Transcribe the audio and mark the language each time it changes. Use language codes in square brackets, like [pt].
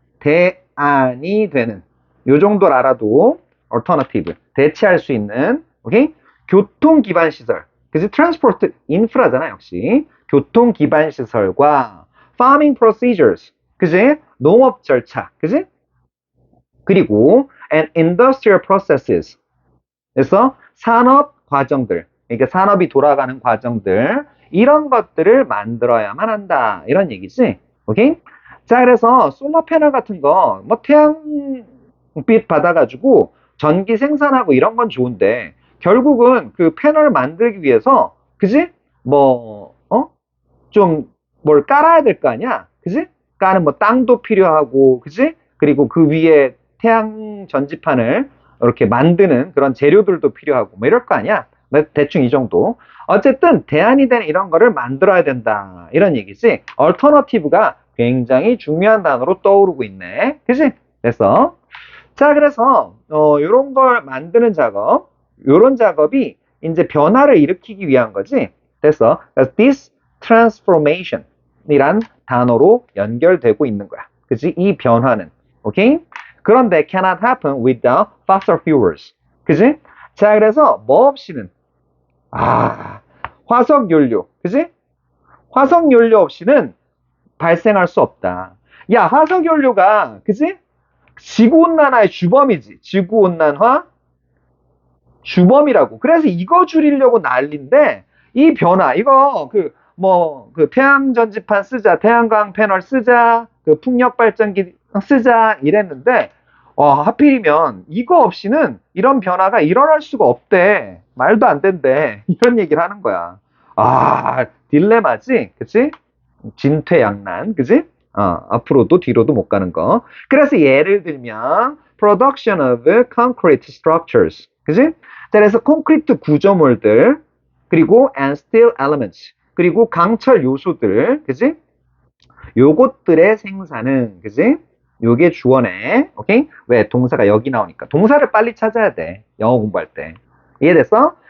[ko] 대안이 되는 요 정도를 알아도 alternative 대체할 수 있는 오케이? 교통 기반 시설. 그지? transport 인프라잖아, 역시. 교통 기반 시설과 [en] farming procedures. [ko] 그지? 농업 절차. 그지? 그리고 [en] and industrial processes. [ko] 그래서 산업 과정들. 그러니까 산업이 돌아가는 과정들. 이런 것들을 만들어야만 한다. 이런 얘기지. 오케이? 자, 그래서 솔라 패널 같은 거, 뭐 태양빛 받아가지고 전기 생산하고 이런 건 좋은데, 결국은 그 패널 만들기 위해서, 그지? 뭐, 좀 뭘 깔아야 될 거 아니야? 그지? 까는 뭐 땅도 필요하고, 그지? 그리고 그 위에 태양 전지판을 이렇게 만드는 그런 재료들도 필요하고, 뭐 이럴 거 아니야? 뭐 대충 이 정도. 어쨌든 대안이 되는 이런 거를 만들어야 된다. 이런 얘기지. 얼터너티브가 굉장히 중요한 단어로 떠오르고 있네. 그치? 됐어. 자, 그래서 요런 걸 만드는 작업, 요런 작업이 이제 변화를 일으키기 위한 거지. 됐어. 그래서 [en] this transformation [ko] 이란 단어로 연결되고 있는 거야. 그치? 이 변화는. 오케이? 그런데 [en] cannot happen without fossil fuels. [ko] 그치? 자, 그래서 뭐 없이는 화석 연료. 그치? 화석 연료 없이는 발생할 수 없다. 야, 화석 연료가 그치? 지구온난화의 주범이지. 지구온난화 주범이라고. 그래서 이거 줄이려고 난리인데, 이 변화, 이거, 태양 전지판 쓰자, 태양광 패널 쓰자, 풍력 발전기 쓰자, 이랬는데, 하필이면 이거 없이는 이런 변화가 일어날 수가 없대. 말도 안 된대. 이런 얘기를 하는 거야. 딜레마지? 그치? 진퇴양난, 그치? 앞으로도 뒤로도 못 가는 거. 그래서 예를 들면, [en] production of concrete structures. [ko] 그치? 자, 그래서 콘크리트 구조물들, 그리고 [en] and steel elements, [ko] 그리고 강철 요소들, 그치? 요것들의 생산은, 그치? 요게 주어네. 오케이? 왜? 동사가 여기 나오니까. 동사를 빨리 찾아야 돼. 영어 공부할 때. 이해됐어?